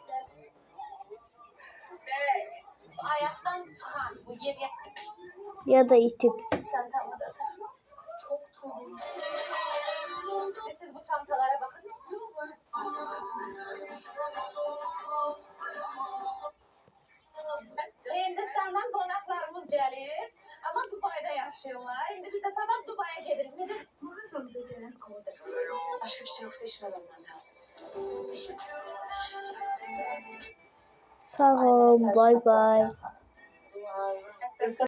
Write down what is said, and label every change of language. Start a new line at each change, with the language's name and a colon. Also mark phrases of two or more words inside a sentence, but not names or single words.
Turkish: Ayaktan çıkan bu geriye Ya da itip. çantamı da çok tuhaf. Siz bu çantalara bakın.
Azerbaijani: Hindistan'dan qonaqlarımız gəlir. Amma Dubayda yaşayırlar. İndi biz də sabah Dubaya gedirik. Necə?
Turkish: Nasıl dedi? Başka bir şey yoksa işime dönmem lazım.
Azerbaijani: Sağ ol.
English: Bye bye.